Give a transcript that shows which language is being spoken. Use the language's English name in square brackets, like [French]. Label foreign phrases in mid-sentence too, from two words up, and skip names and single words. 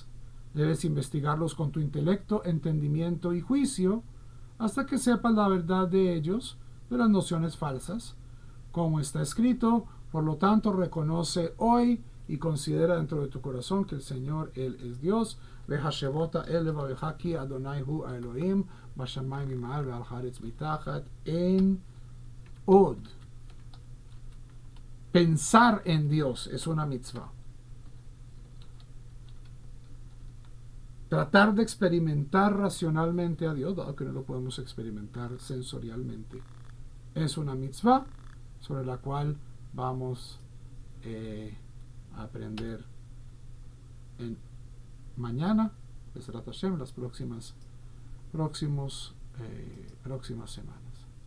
[Spanish] Debes investigarlos con tu intelecto, entendimiento y juicio hasta que sepas la verdad de ellos, de las nociones falsas. Como está escrito, por lo tanto, reconoce hoy y considera dentro de tu corazón que el Señor, Él es Dios. [Hebrew] והשבות אל לבבך כי אדוני הוא אלוהים, בשמים ממעל ועל הארץ מתחת אין עוד. [Spanish] Pensar en Dios es una mitzvah. Tratar de experimentar racionalmente a Dios, dado que no lo podemos experimentar sensorialmente, es una mitzvah sobre la cual vamos a aprender mañana, [Hebrew] בעזרת השם, [Spanish] las próximas semanas.